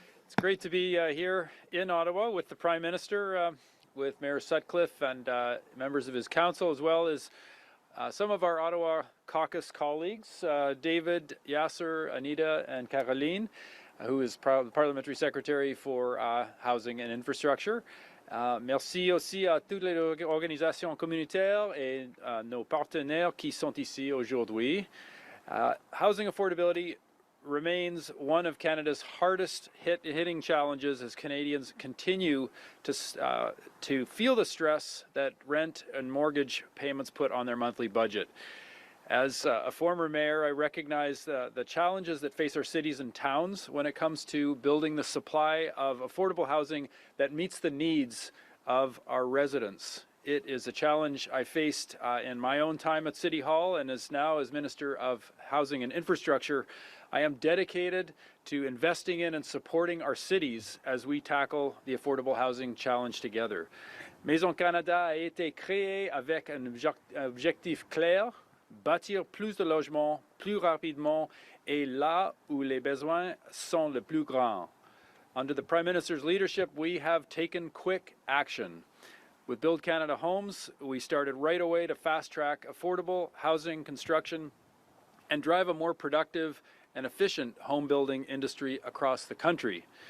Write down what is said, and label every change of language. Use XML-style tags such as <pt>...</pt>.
<en>It's great to be here in Ottawa with the Prime Minister, with Mayor Sutcliffe and members of his council, as well as some of our Ottawa caucus colleagues, David, Yasser, Anita, and Caroline, who is the Parliamentary Secretary for Housing and Infrastructure.</en> <fr>Merci aussi à toutes les organisations communautaires et nos partenaires qui sont ici aujourd'hui.</fr> <en>Housing affordability remains one of Canada's hardest hitting challenges as Canadians continue to feel the stress that rent and mortgage payments put on their monthly budget. As a former mayor, I recognize the challenges that face our cities and towns when it comes to building the supply of affordable housing that meets the needs of our residents. It is a challenge I faced in my own time at City Hall, and as Minister of Housing and Infrastructure, I am dedicated to investing in and supporting our cities as we tackle the affordable housing challenge together.</en> <fr>Maison Canada a été créée avec un objectif clair: bâtir plus de logements, plus rapidement, et là où les besoins sont les plus grands.</fr> <en>Under the Prime Minister's leadership, we have taken quick action. With Build Canada Homes, we started right away to fast-track affordable housing construction and drive a more productive and efficient home building industry across the country.</en>